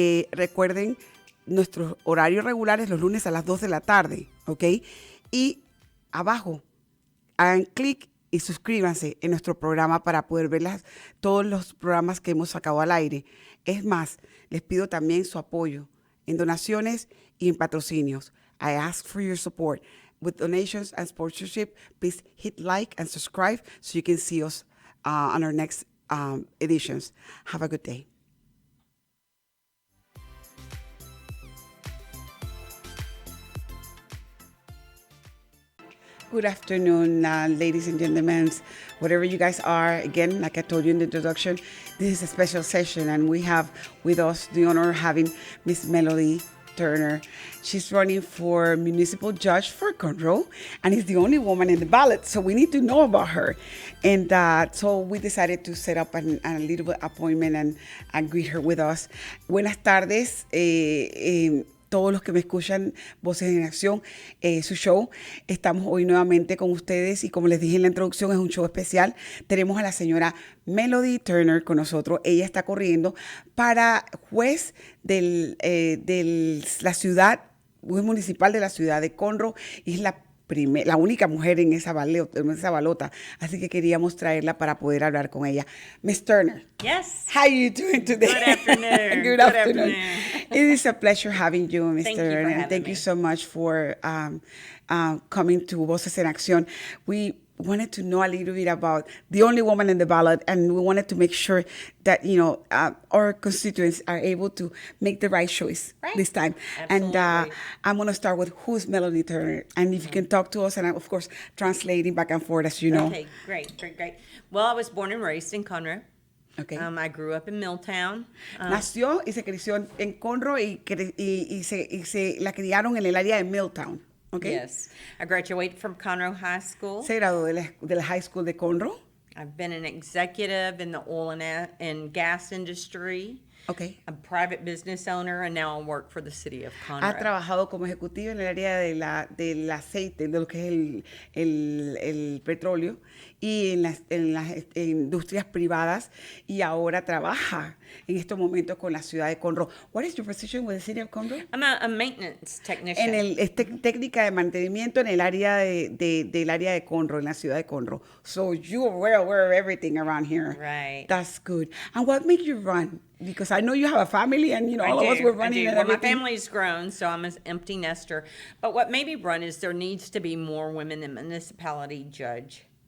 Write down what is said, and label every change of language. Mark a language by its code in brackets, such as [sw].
[es] Recuerden, nuestros horarios regulares los lunes a las 2 de la tarde, ¿ok? Y abajo, hagan clic y suscríbanse en nuestro programa para poder ver todos los programas que hemos sacado al aire. Es más, les pido también su apoyo en donaciones y en patrocinios. [en] I ask for your support. With donations and sponsorship, please hit like and subscribe so you can see us on our next editions. Have a good day. Good afternoon, ladies and gentlemen, wherever you guys are. Again, like I told you in the introduction, this is a special session, and we have with us the honor of having Miss Meloney Turner. She's running for municipal judge for Conroe, and is the only woman in the ballot, so we need to know about her. And so we decided to set up a little appointment and greet her with us. [es] Buenas tardes. Todos los que me escuchan, Voces en Acción, su show. Estamos hoy nuevamente con ustedes y como les dije en la introducción, es un show especial. Tenemos a la señora Meloney Turner con nosotros. Ella está corriendo para juez de la ciudad, juez municipal de la ciudad de Conroe, y es la única mujer en esa balota. Así que queríamos traerla para poder hablar con ella. [en] Miss Turner. Yes. How are you doing today? Good afternoon. Good afternoon. It is a pleasure having you, Mr. Thank you for Turner. having Thank me. you so much for coming to Voces en Acción. We wanted to know a little bit about the only woman in the ballot, and we wanted to make sure that, our constituents are able to make the right choice this time. Absolutely. And I'm going to start with who's Meloney Turner, and if you can talk to us, and of course, translating back and forth as you know. Okay, great. Well, I was born and raised in Conroe. Okay. I grew up in Milltown. [es] Nació y se creció en Conroe y se la criaron en el área de Milltown. [en] Okay. Yes. I graduated from Conroe High School. [es] Se graduó de la [en] high school [es] de Conroe. [en] I've been an executive in the oil and gas industry. Okay. A private business owner, and now I work for the city of Conroe. [es] Ha trabajado como ejecutivo en el área del aceite, de lo que es el petróleo, y en las industrias privadas, y ahora trabaja en estos momentos con la ciudad de Conroe. [en] What is your position with the city of Conroe? I'm a maintenance technician. [es] Técnica de mantenimiento en el área del área de Conroe, en la ciudad de Conroe. [en] So you are well aware of everything around here. Right. That's good. And what made you run? Because I know you have a family, and all of us were running. I do. Well, my everything. family's grown, so I'm an empty nester. But what made me run is there needs to be more women in municipality judge.